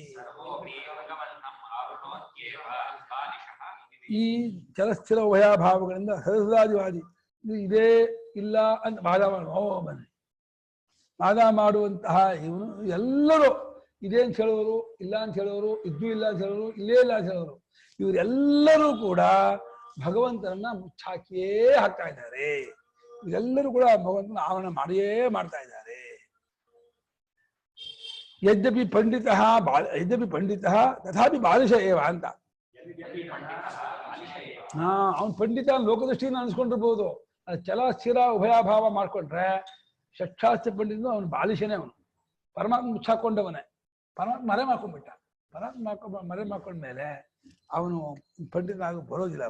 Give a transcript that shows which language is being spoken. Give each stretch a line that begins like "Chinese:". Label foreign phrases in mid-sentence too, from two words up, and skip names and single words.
Kannada: ಈ ಚಲಸ್ಥಿರ ಉಭಯಾಭಾವಗಳಿಂದ ಸದಸಾದಿವಾದಿ ಇದೇ ಇಲ್ಲ ಅಂತ ವಾದ ಮಾಡುವಂತಹ ಇವನು ಎಲ್ಲರೂ ಇದೆ ಅಂತ ಹೇಳೋರು, ಇಲ್ಲ ಅಂತ ಹೇಳೋರು, ಇದ್ದೂ ಇಲ್ಲ ಅಂತ ಹೇಳೋರು, ಇಲ್ಲೇ ಇಲ್ಲ ಅಂತ ಹೇಳೋರು, ಇವರೆಲ್ಲರೂ ಕೂಡ ಭಗವಂತನನ್ನ ಮುಚ್ಚಾಕಿಯೇ ಹಾಕ್ತಾ ಇದ್ದಾರೆ. ಇವರೆಲ್ಲರೂ ಕೂಡ ಭಗವಂತನ ಆವರಣ ಮಾಡಿಯೇ ಮಾಡ್ತಾ ಇದ್ದಾರೆ.
Sanskrit: ಯದ್ಯಪಿ ಪಂಡಿತ ತಥಾಪಿ ಬಾಲಿಶ ಏವ ಅಂತ.
Kannada: ಅವನು ಪಂಡಿತ ಲೋಕದೃಷ್ಟಿಯಿಂದ ಅನ್ಸ್ಕೊಂಡಿರ್ಬೋದು. ಚಲ ಸ್ಥಿರ ಉಭಯಾಭಾವ ಮಾಡ್ಕೊಂಡ್ರೆ ಷಟ್ಶಾಸ್ತ್ರ ಪಂಡಿತ ಅವನು ಬಾಲಿಶನೇ. ಅವನು ಪರಮಾತ್ಮ ಮುಚ್ಚಾಕೊಂಡವನೇ. ಪರಮಾತ್ಮ ಮರೆ ಮಾಡ್ಕೊಂಡ್ಬಿಟ್ಟ. ಪರಮಾತ್ಮ ಮರೆ ಮಾಡ್ಕೊಂಡ್ಮೇಲೆ ಅವನು ಪಂಡಿತ ಆಗ ಬರೋದಿಲ್ಲ.